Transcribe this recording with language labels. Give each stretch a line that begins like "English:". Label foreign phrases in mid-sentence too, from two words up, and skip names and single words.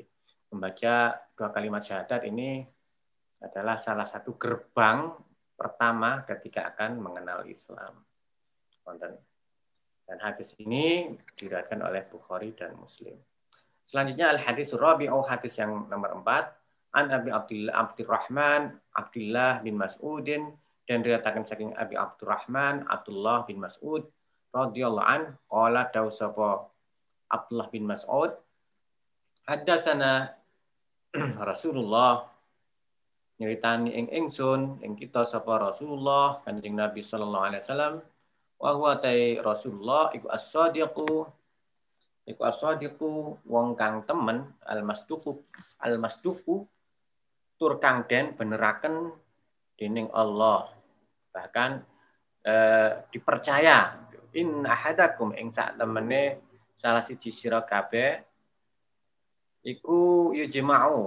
Indonesian: Jadi membaca 2 kalimat syahadat ini adalah salah satu gerbang pertama ketika akan mengenal Islam. Dan hadis ini diriwayatkan oleh Bukhari dan Muslim. Selanjutnya
Arabic: al-hadis rabi'u,
Indonesian: hadis yang nomor 4, an Abi Abdurrahman Abdullah bin Mas'udin, dan diriwayatkan
Javanese: saking Abi Abdurrahman Abdullah bin Mas'ud
Arabic: radhiyallahu an qala
Javanese: dausapa Abdullah bin Mas'ud hadatsana Rasulullah, nyeritani ing ingsun ing kita sapa Rasulullah Kanjeng Nabi
Arabic: sallallahu alaihi wasallam, wa huwa
Javanese: tai Rasulullah iku as-sadiqu wong kang temen, al-masduqu tur kang den beneraken dening Allah,
Indonesian: bahkan dipercaya.
Arabic: In ahadakum
Javanese: ing sak temene salah siji sira kabeh iku yujma'u.